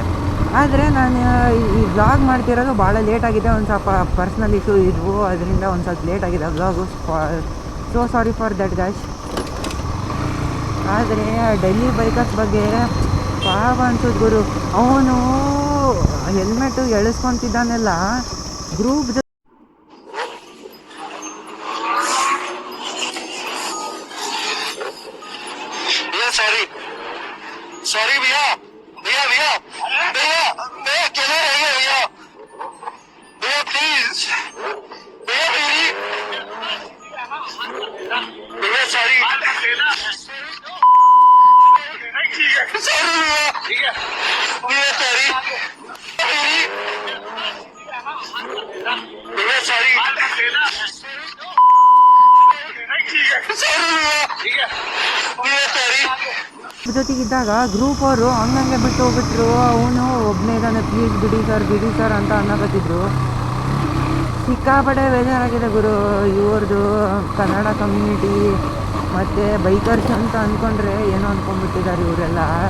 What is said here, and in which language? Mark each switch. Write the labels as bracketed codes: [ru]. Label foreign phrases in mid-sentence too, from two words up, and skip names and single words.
[kn] ಆದರೆ ನಾನು ಈ ವ್ಲಾಗ್ ಮಾಡ್ತಿರೋದು ಭಾಳ ಲೇಟ್ ಆಗಿದೆ, ಒಂದು ಸ್ವಲ್ಪ [en] personal issue [kn] ಇದ್ವು, ಅದರಿಂದ ಒಂದು ಸ್ವಲ್ಪ ಲೇಟ್ ಆಗಿದೆ ವ್ಲಾಗು. [en] So sorry for that guys. [kn] ಆದರೆ ಡೆಲ್ಲಿ ಬೈಕರ್ಸ್ ಬಗ್ಗೆ ಪಾಪ ಅನ್ಸೋದು ಗುರು. ಅವನು ಹೆಲ್ಮೆಟು ಎಳಿಸ್ಕೊತಿದ್ದಾನೆಲ್ಲ ಗ್ರೂಪ್ [hi] सॉरी भैया भैया भैया भैया भैया अकेले रहिए भैया भैया प्लीज भैया मेरी भैया सॉरी भैया भैया सॉरी मेरी भैया सॉरी भैया सॉरी [kn] ಜೊತೆಗಿದ್ದಾಗ ಗ್ರೂಪ್ ಅವರು ಹಂಗಂಗೆ ಬಿಟ್ಟು ಹೋಗ್ಬಿಟ್ರು. ಅವನು ಒಬ್ಬನೇ ಇದ್ದಾನೆ, ಪ್ಲೀಸ್ ಬಿಡಿ ಸರ್ ಅಂತ ಅನ್ನಕತ್ತಿದ್ರು. ಸಿಕ್ಕಾಪಟ್ಟೆ ಬೇಜಾರಾಗಿದೆ ಗುರು. ಇವ್ರದ್ದು ಕನ್ನಡ ಕಮ್ಯುನಿಟಿ ಮತ್ತು ಬೈಕರ್ಸ್ ಅಂತ ಅಂದ್ಕೊಂಡ್ರೆ ಏನೋ ಅಂದ್ಕೊಂಡ್ಬಿಟ್ಟಿದ್ದಾರೆ ಇವರೆಲ್ಲ.